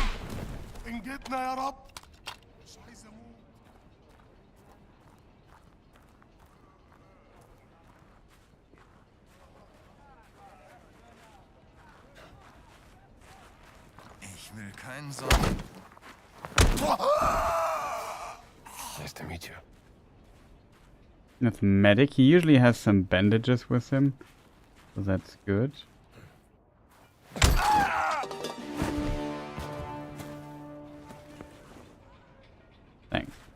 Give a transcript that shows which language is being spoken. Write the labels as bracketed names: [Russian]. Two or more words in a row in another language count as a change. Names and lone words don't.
[Arabic] انجدنا يا رب. مش عايز اموت. [German] Ich will keinen Sonnen. [English] Nice to meet you. That's medic. He usually has some bandages with him, so that's good. Thanks.